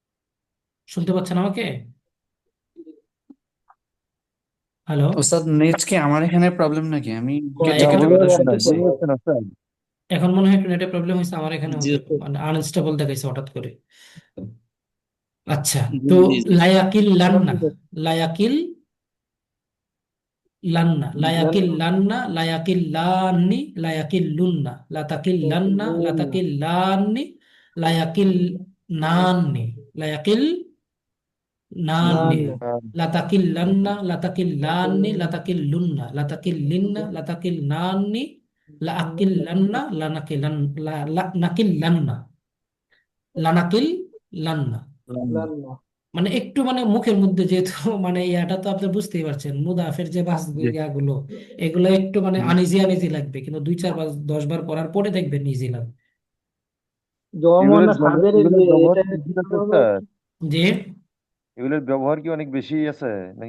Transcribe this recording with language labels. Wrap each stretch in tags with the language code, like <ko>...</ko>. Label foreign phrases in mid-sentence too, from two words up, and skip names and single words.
<bn>শুনতে পাচ্ছেন আমাকে? হ্যালো, ওস্তাদ নেট কি আমার এখানে প্রবলেম নাকি? আমি না কেটে এখন কেটে আমাদের কথা একটু শুনতেছি। ভুল হচ্ছে না স্যার। এখন মনে হয় একটু নেটের প্রবলেম হয়েছে, আমার এখানে জি হতে মানে আনস্টেবল দেখাইছে হঠাৎ করে। আচ্ছা, জি তো জি লায়াকিল এখন লান্না, ঠিক আছে। লায়াকিল লান্না, লায়াকিল লান্না, লান্না, লায়াকিল লান্নি, লায়াকিল লুন্না, লাতাকিল লান্না, লান্না, লাতাকিল লান্নি, লায়াকিল নান্নি, লায়াকিল নান্নি, লান্না, লাতাকিল লান্না, লাতাকিল লান্নি, লাতাকিল লুন্না, লাতাকিল লিন্না, লাতাকিল নান্নি, লাআকিল লান্না, লানাকিল নাকিল লান্না, লানাকিল লান্না। লান্না। মানে একটু মানে মুখের মধ্যে যেহেতু মানে ইয়াটা তো আপনি বুঝতেই পারছেন, মুদাফের যে বাস জি। ইয়াগুলো, এগুলো একটু মানে আনিজি আনিজি লাগবে, কিন্তু 2 4 5 10 বার পড়ার পরে দেখবেন ইজি লাগবে। জমনা সাদের এগুলোর যে ব্যবহার এটা কি বেশি আছে কিভাবে স্যার? যে এগুলোর ব্যবহার কি অনেক বেশি আছে নাকি</bn>